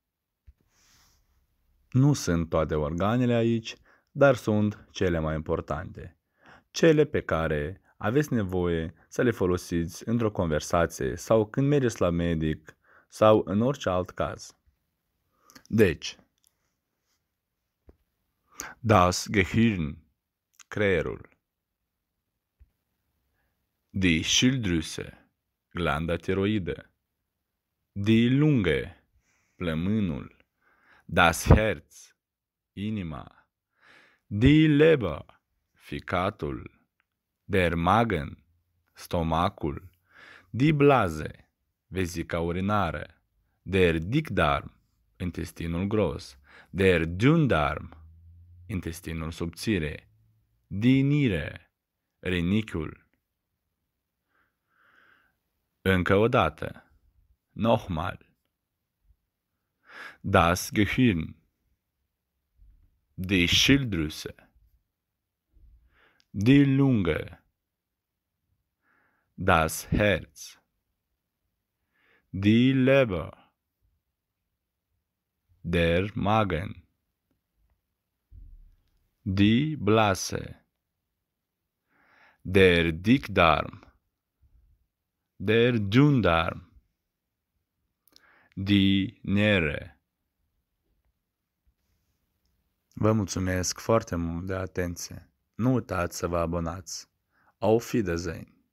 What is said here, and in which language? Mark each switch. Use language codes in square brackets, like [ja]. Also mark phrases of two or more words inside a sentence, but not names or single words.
[ro] Nu sunt toate organele aici, dar sunt cele mai importante. Cele pe care aveți nevoie să le folosiți într-o conversație sau când mergeți la medic sau în orice alt caz. Deci, [de] das Gehirn, creierul. Die Schilddrüse, [ro] glanda tiroidă. [de] Die Lunge, plămânul. Das Herz, inima. Die Leber, ficatul. Der Magen, stomacul. Die Blase, [ro] vezica urinară. [de] Der Dickdarm, [ro] intestinul gros. [de] Der Dünndarm, [ro] intestinul subțire. [de] Die Niere, [ro] rinichiul. Încă o dată. [de] Nochmal. Das Gehirn, die Schilddrüse, die Lunge, das Herz, die Leber, der Magen, die Blase, der Dickdarm, der Dünndarm, die Niere, [ro] Vă mulțumesc foarte mult de atenție. Nu uitați să vă abonați. [de] Auf Wiedersehen!